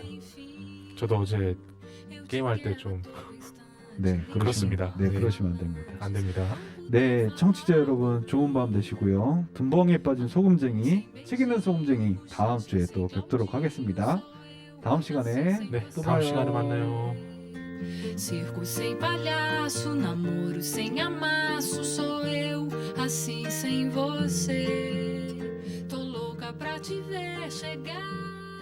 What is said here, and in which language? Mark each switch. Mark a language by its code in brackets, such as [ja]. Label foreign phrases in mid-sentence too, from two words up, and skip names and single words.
[ko] 저도 어제 게임할 때 좀 네, 그렇습니다. 네, 네. 그러시면 안 됩니다. 안 됩니다. 네, 청취자 여러분 좋은 밤 되시고요. 둔벙이에 빠진 소금쟁이, 책 있는 소금쟁이 다음 주에 또 뵙도록 하겠습니다. 다음 시간에 네, 또 다음 봐요. 시간에 만나요. [pt] Circo sem palhaço, namoro sem amasso, sou eu assim sem você. Tô louca pra te ver chegar.